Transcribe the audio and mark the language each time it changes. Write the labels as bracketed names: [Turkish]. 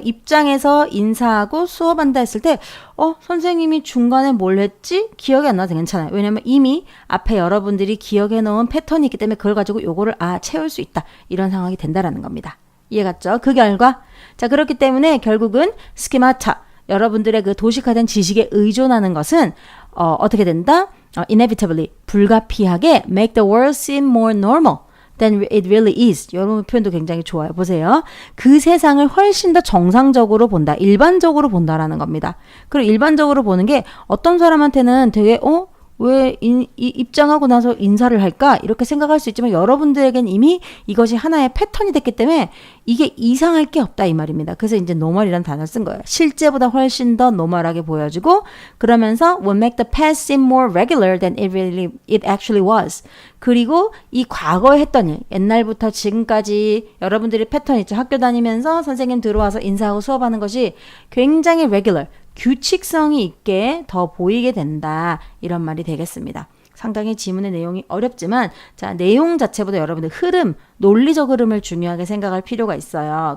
[Korean] 입장에서 인사하고 수업한다 했을 때 선생님이 중간에 뭘 했지? 기억이 안 나도 괜찮아요. 왜냐면 이미 앞에 여러분들이 기억해 놓은 패턴이 있기 때문에 그걸 가지고 요거를 채울 수 있다. 이런 상황이 된다라는 겁니다. 이해갔죠? 그 결과 자 그렇기 때문에 결국은 스키마타 여러분들의 그 도식화된 지식에 의존하는 것은 어떻게 된다? [English] inevitably [Korean] 불가피하게 [English] make the world seem more normal than it really is. [Korean] 여러분 표현도 굉장히 좋아요. 보세요. 그 세상을 훨씬 더 정상적으로 본다. 일반적으로 본다라는 겁니다. 그리고 일반적으로 보는 게 어떤 사람한테는 되게 왜 입장하고 나서 인사를 할까? 이렇게 생각할 수 있지만 여러분들에겐 이미 이것이 하나의 패턴이 됐기 때문에 이게 이상할 게 없다 이 말입니다. 그래서 이제 노멀이라는 단어를 쓴 거예요. 실제보다 훨씬 더 노멀하게 보여주고 그러면서 [English] will make the past seem more regular than it actually was. [Korean] 그리고 이 과거에 했던 일, 옛날부터 지금까지 여러분들이 패턴 있죠. 학교 다니면서 선생님 들어와서 인사하고 수업하는 것이 굉장히 regular, 규칙성이 있게 더 보이게 된다. 이런 말이 되겠습니다. 상당히 지문의 내용이 어렵지만 자 내용 자체보다 여러분들 흐름, 논리적 흐름을 중요하게 생각할 필요가 있어요.